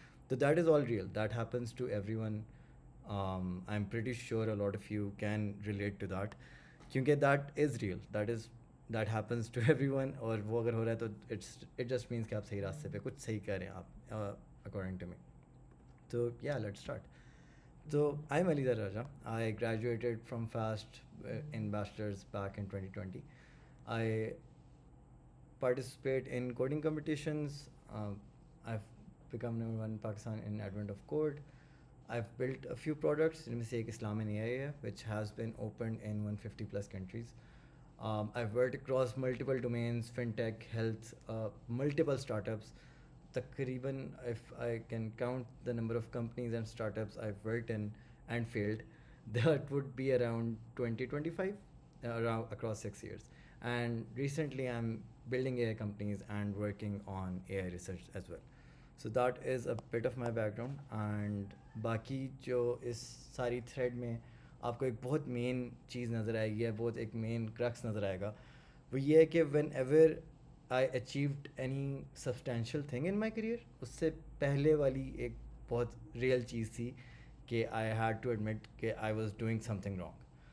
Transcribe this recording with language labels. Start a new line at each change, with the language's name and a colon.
English: تو that is all real, that happens to everyone. I'm pretty sure a lot of you can relate to that
Urdu: کیونکہ
English: That is real, that happens to everyone.
Urdu: اور وہ اگر ہو رہا ہے تو
English: it just means
Urdu: کہ آپ صحیح راستے پہ کچھ صحیح کر رہے ہیں آپ
English: according to me. So yeah, let's start. So I'm Alida Raja. I graduated from FAST in bachelor's back in 2020. I participate in coding competitions. I've become number one in Pakistan in Advent of Code. I've built a few products, in say Islam and AI, which has been opened in 150 plus countries. I've worked across multiple domains, fintech, health, multiple startups.
Urdu: تقریباً
English: if I can count the number of companies and startups I've worked in and failed, that would be around 20-25 around across 6 years. And recently I'm building AI companies and working on AI research as well. So that is a bit of my background. And
Urdu: باقی جو اس ساری thread میں آپ کو ایک بہت مین چیز نظر آئے گی, بہت ایک مین کرکس نظر آئے گا, وہ یہ ہے کہ
English: whenever I achieved any substantial thing in my career,
Urdu: اس سے پہلے والی ایک بہت ریئل چیز تھی کہ
English: I had to admit
Urdu: کہ
English: I was doing something wrong.